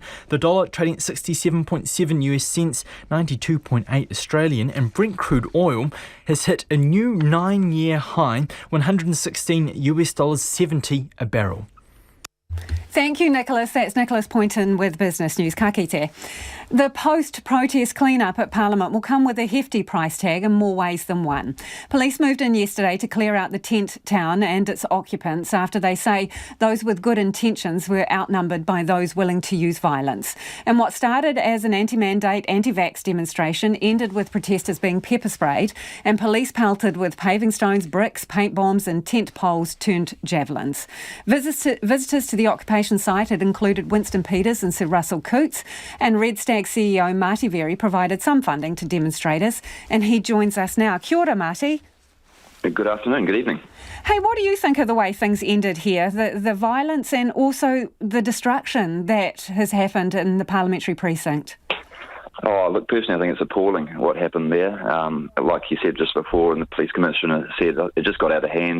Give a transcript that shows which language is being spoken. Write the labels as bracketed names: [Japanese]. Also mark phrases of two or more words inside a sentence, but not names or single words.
[English] The dollar trading at 67.7 US cents, 92.8 Australian, and Brent crude oil has hit a new 9-year high, $116.70 a barrel. Thank you, Nicholas. That's Nicholas Poynton with Business News. [Māori] Ka kite. [English] The post-protest clean-up at Parliament will come with a hefty price tag in more ways than one. Police moved in yesterday to clear out the tent town and its occupants after they say those with good intentions were outnumbered by those willing to use violence. And what started as an anti-mandate, anti-vax demonstration ended with protesters being pepper-sprayed and police pelted with paving stones, bricks, paint bombs and tent poles turned javelins. Visitors to the occupation site had included Winston Peters and Sir Russell Cootes, and Red Stag CEO Marty Very provided some funding to demonstrators, and he joins us now. [Māori] Kia ora, Marty. [English] Good afternoon, good evening. Hey, what do you think of the way things ended here, the violence and also the destruction that has happened in the parliamentary precinct? Oh, look, personally, I think it's appalling what happened there. Like you said just before, and the police commissioner said, it just got out of hand.